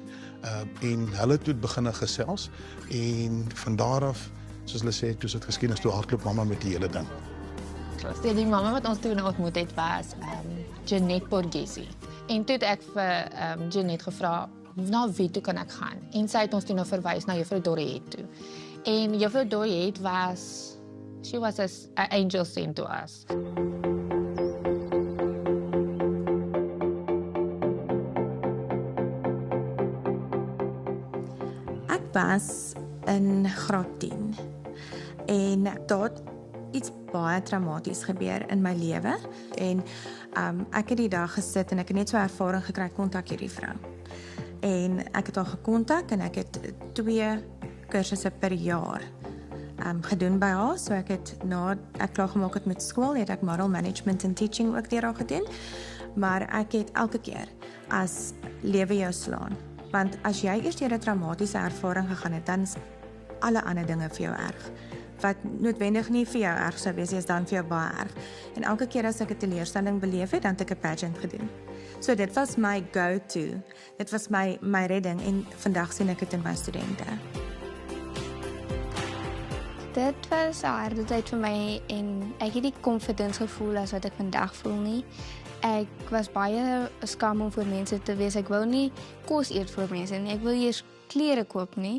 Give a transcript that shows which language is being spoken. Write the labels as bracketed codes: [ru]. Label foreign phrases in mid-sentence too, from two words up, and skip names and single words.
[af] En hulle het toe begin gesels en van daar af soos hulle sê toe het geskiedenis toe hardloop mamma met die hele ding. Die mamma wat ons toen ontmoet het was Jeanette Borghese. En toe het ek vir Jeanette gevra, na wie toe kan ek gaan? En sy het ons toe nou verwys na juffrou Dorette toe. En juffrou Dorette [en] she was an angel sent to us. [af] Ek was in graad 10 en daar iets baie traumaties gebeur in my lewe en ek het die dag gesit en ek het net so ervaring gekry kontak hierdie vrou. En ek het haar gekontak en ek het 2 kursusse per jaar gedoen by haar. So ek het na ek klaar gemaak het met skool, het ek [en] moral management and teaching [af] ook deur haar gedoen. Maar ek het elke keer as lewe jou slaan. Want as jy eers deur 'n traumatiese ervaring gegaan het, dan is alle ander dinge vir jou erg. Wat noodwendig nie vir jou erg sou wees, is dan vir jou baie erg. En elke keer as ek 'n teleurstelling beleef het, dan het ek 'n pageant gedoen. So dit was my go-to. Dit was my redding en vandag sien ek dit in my studente. Dit was 'n harde tyd vir my en ek het nie confidence gevoel as wat ek vandag voel nie. Ek was baie skaam om voor mense te wees. Ek wou nie kos eet voor mense nie. Ek wil eers klere koop nie.